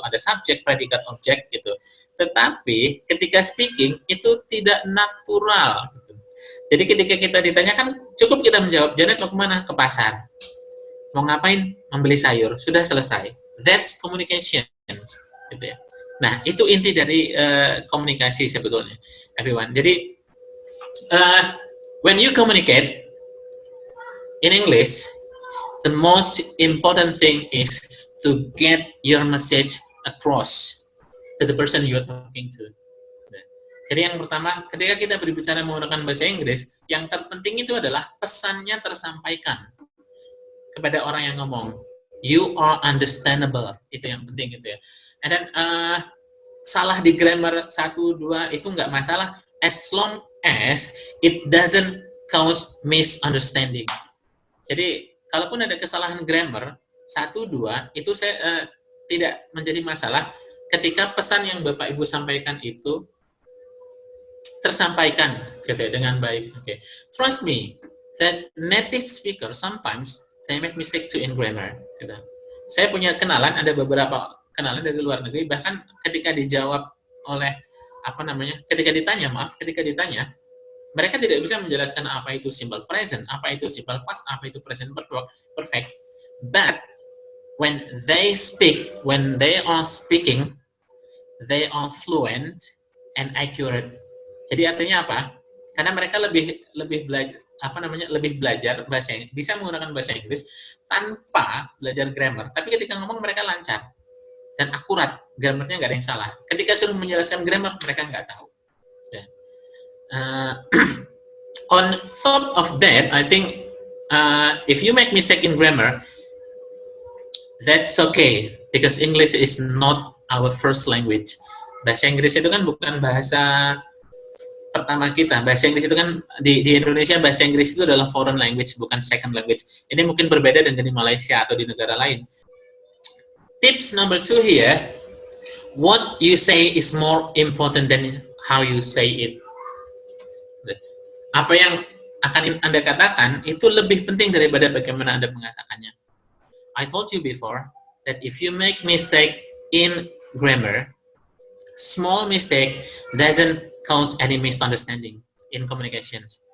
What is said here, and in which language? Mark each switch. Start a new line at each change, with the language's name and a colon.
Indonesian: Ada subjek, predikat, objek gitu. Tetapi ketika speaking itu tidak natural. Gitu. Jadi ketika kita ditanyakan, cukup kita menjawab, Janet mau kemana? Ke pasar. Mau ngapain? Membeli sayur. Sudah selesai.
English: That's communication. Gitu ya.
Indonesian: Nah, itu inti dari komunikasi sebetulnya,
English: everyone.
Indonesian: Jadi,
English: when you communicate in English, the most important thing is to get your message across to the person you are talking to.
Indonesian: Jadi yang pertama, ketika kita berbicara menggunakan bahasa Inggris, yang terpenting itu adalah pesannya tersampaikan kepada orang yang ngomong.
English: You are understandable,
Indonesian: itu yang penting gitu ya.
English: And then
Indonesian: salah di grammar 1, 2 itu nggak masalah,
English: as long as it doesn't cause misunderstanding.
Indonesian: Jadi kalaupun ada kesalahan grammar 1, 2 itu saya tidak menjadi masalah ketika pesan yang Bapak Ibu sampaikan itu tersampaikan gitu ya, dengan baik. Okay.
English: Trust me that native speaker sometimes they make mistake too in grammar.
Indonesian: Gitu. Saya punya kenalan, ada beberapa kenalan dari luar negeri, bahkan ketika dijawab oleh ketika ditanya, mereka tidak bisa menjelaskan apa itu simple present, apa itu simple past, apa itu present perfect.
English: But when they are speaking, they are fluent and accurate.
Indonesian: Jadi artinya apa? Karena mereka lebih belajar bahasa Inggris, bisa menggunakan bahasa Inggris tanpa belajar grammar. Tapi ketika ngomong mereka lancar dan akurat, grammarnya nggak ada yang salah. Ketika suruh menjelaskan grammar, mereka nggak tahu. Ya.
English: On top of that, I think if you make mistake in grammar, that's okay because English is not our first language.
Indonesian: Bahasa Inggris itu kan bukan bahasa pertama kita. Bahasa Inggris itu kan di Indonesia, bahasa Inggris itu adalah foreign language, bukan second language. Ini mungkin berbeda dengan di Malaysia atau di negara lain.
English: Tips number 2 here, what you say is more important than how you say it.
Indonesian: Apa yang akan Anda katakan itu lebih penting daripada bagaimana Anda mengatakannya.
English: I told you before that if you make mistake in grammar, small mistake doesn't cause any misunderstanding in communication.